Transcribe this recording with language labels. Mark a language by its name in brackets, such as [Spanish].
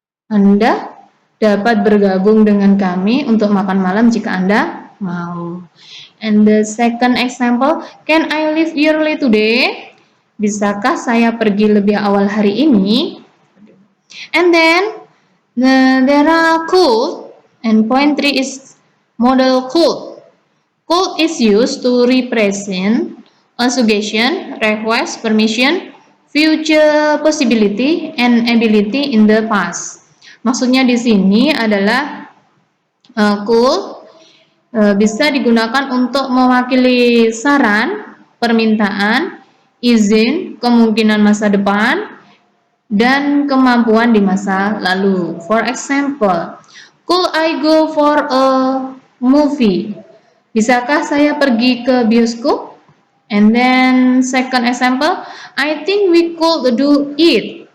[Indonesian] Anda dapat bergabung dengan kami untuk makan malam jika Anda mau. [English] And the second example, can I leave early today? [Indonesian] Bisakah saya pergi lebih awal hari ini? [English] And then there are could, and point 3 is modal could. Could is used to represent a suggestion, request, permission, future possibility, and ability in the past. [Indonesian] Maksudnya di sini adalah could bisa digunakan untuk mewakili saran, permintaan, izin, kemungkinan masa depan, dan kemampuan di masa lalu. [English] For example, could I go for a movie? [Indonesian] Bisakah saya pergi ke bioskop? [English] And then second example, I think we could do it.